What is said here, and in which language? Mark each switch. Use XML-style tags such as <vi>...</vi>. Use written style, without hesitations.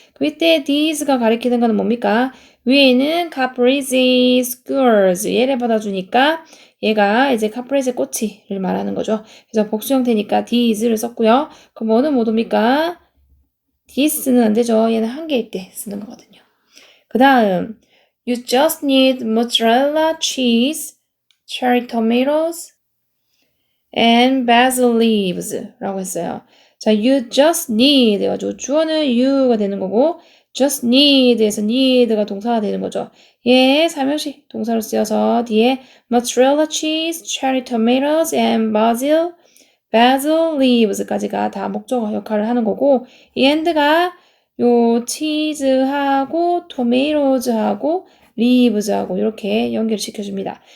<ko>그때 these가 가리키는 거는 뭡니까? 위에는 caprese squares 얘를 받아주니까 얘가 이제 caprese 꼬치를 말하는 거죠. 그래서 복수 형태니까 these를 썼고요. 그럼 뭐는 못 옵니까? this는 안 되죠. 얘는 한 개일 때 쓰는 거거든요. 그 다음</ko> <en>you just need mozzarella cheese, cherry tomatoes, and basil leaves</en> <ko>라고 했어요. 자,</ko> <en>you just need</en> <ko>해가지고 주어는 you가 되는 거고 just need에서 need가 동사가 되는 거죠. 얘 사명식 동사로 쓰여서 뒤에 mozzarella cheese, cherry tomatoes, and basil leaves까지가 다 목적어 역할을 하는 거고 이 and가 요 치즈하고 토메이로즈하고 리브즈하고 이렇게 연결을 시켜줍니다.</ko>